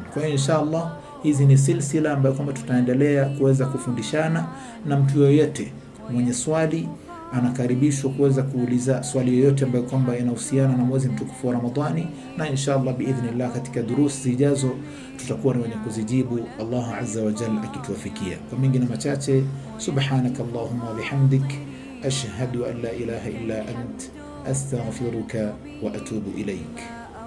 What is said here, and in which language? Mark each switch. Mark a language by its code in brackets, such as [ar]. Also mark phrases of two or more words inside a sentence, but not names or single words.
[sw] Kwa hiyo inshallah hizi ni silsila ambayo kwamba tutaendelea kuweza kufundishana, na mtu yoyote mwenye swali anakaribishwa kuweza kuuliza swali yoyote ambayo kwamba inahusiana na mwezi mtukufu wa Ramadhani, na [ar] إن شاء الله بإذن الله [sw] katika durus zijazo tutakuwa ni wenye kuzijibu, [ar] الله عز وجل [sw] akituwafikia. Kwa mengi na machache, [ar] سبحانك اللهم وبحمدك أشهد أن لا إله إلا أنت أستغفرك وأتوب إليك.